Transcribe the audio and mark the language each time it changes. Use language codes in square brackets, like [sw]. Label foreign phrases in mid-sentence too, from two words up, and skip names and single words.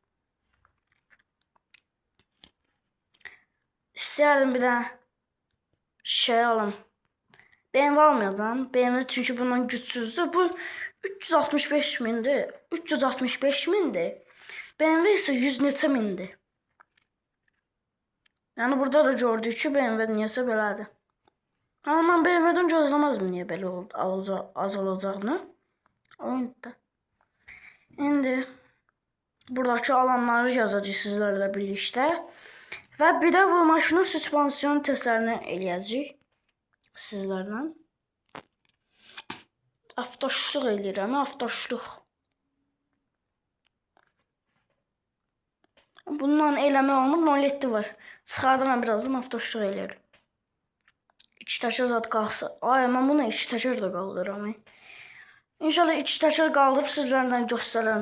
[az] İstəyərdim bir dənə şey alım. BMW almayacağım. BMW çünki bundan gücsüzdür. Bu 365 mindir. 365 mindir. BMW isə 100 neçə mindir. Yəni burada da gördük ki BMW niyəsə belədir. [tr] Ama ben BMW'den gözlemezdim niye böyle az olacağını. Oyunda. Şimdi buradaki alanları yazacağız sizlerle birlikte. Ve bir de bu maşının süspansiyon testlerini eləyəcəyik sizlerle. [az] Avtoşluq eləyirəm, avtoşluq. Bundan eləmək olmur, 0.7 var. Çıxardıram birazdan avtoşluq eləyirəm. İki təşər zat qalxsa. Ay, mən bunu iki təşər də qaldıram. İnşallah iki təşər qaldırıb sizlərlə göstərərəm.